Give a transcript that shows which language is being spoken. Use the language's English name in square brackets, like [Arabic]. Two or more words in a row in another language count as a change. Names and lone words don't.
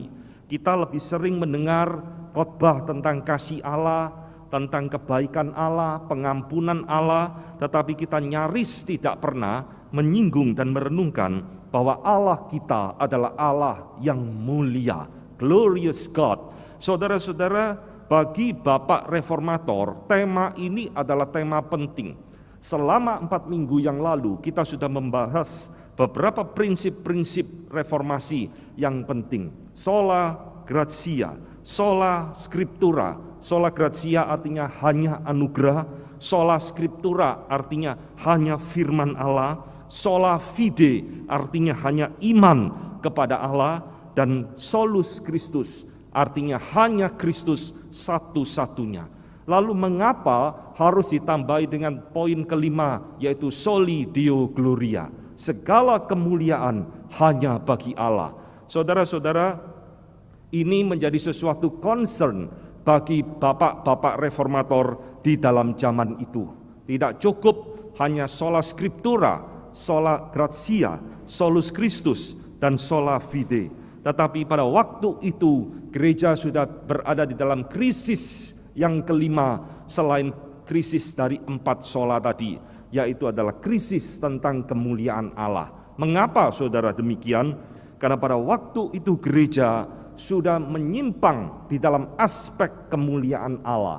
[Indonesian] Kita lebih sering mendengar khotbah tentang kasih Allah, tentang kebaikan Allah, pengampunan Allah, tetapi kita nyaris tidak pernah menyinggung dan merenungkan bahwa Allah kita adalah Allah yang mulia, [English] glorious God. [Indonesian] Saudara-saudara, bagi Bapak Reformator, tema ini adalah tema penting. Selama 4 minggu yang lalu kita sudah membahas beberapa prinsip-prinsip reformasi yang penting. [Latin] Sola gratia, sola scriptura. Sola gratia [Indonesian] artinya hanya anugerah, [Latin] sola scriptura [Indonesian] artinya hanya firman Allah, [Latin] sola fide [Indonesian] artinya hanya iman kepada Allah, dan [Latin] solus Christus [Indonesian] artinya hanya Kristus satu-satunya. Lalu mengapa harus ditambahi dengan poin kelima, yaitu [Latin] Soli Deo Gloria, [Indonesian] segala kemuliaan hanya bagi Allah. Saudara-saudara, ini menjadi sesuatu concern bagi bapak-bapak reformator di dalam zaman itu. Tidak cukup hanya [Latin] sola scriptura, sola gratia, solus Christus, dan sola fide. [Indonesian] Tetapi pada waktu itu gereja sudah berada di dalam krisis yang kelima selain krisis dari 4 sola tadi, yaitu adalah krisis tentang kemuliaan Allah. Mengapa saudara demikian? Karena pada waktu itu gereja sudah menyimpang di dalam aspek kemuliaan Allah.